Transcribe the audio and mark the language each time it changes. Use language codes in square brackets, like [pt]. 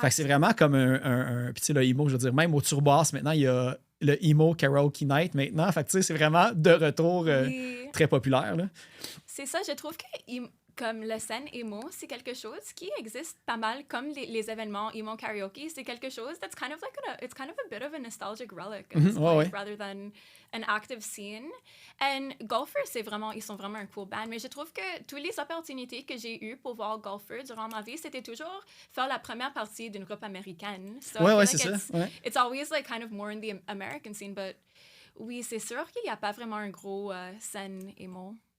[fr] Fait que c'est vraiment comme un puis le emo, je veux dire, même au Turboas, maintenant, il y a le emo karaoke night maintenant. Fait que c'est vraiment de retour très populaire. Là. C'est ça, je trouve que comme la scène emo, c'est quelque chose qui existe pas mal comme les événements emo karaoke. C'est quelque chose [en] that's kind of like it's kind of a bit of a nostalgic relic rather than an active scene. [fr] And Golfer, ils sont vraiment un cool band. Mais je trouve que toutes les opportunités que j'ai eues pour voir Golfer durant ma vie, c'était toujours faire la première partie d'une groupe américaine. [en] So [fr] c'est ça. [en] It's always like kind of more in the American scene, but [fr] oui, c'est sûr qu'il n'y a pas vraiment un gros scène emo.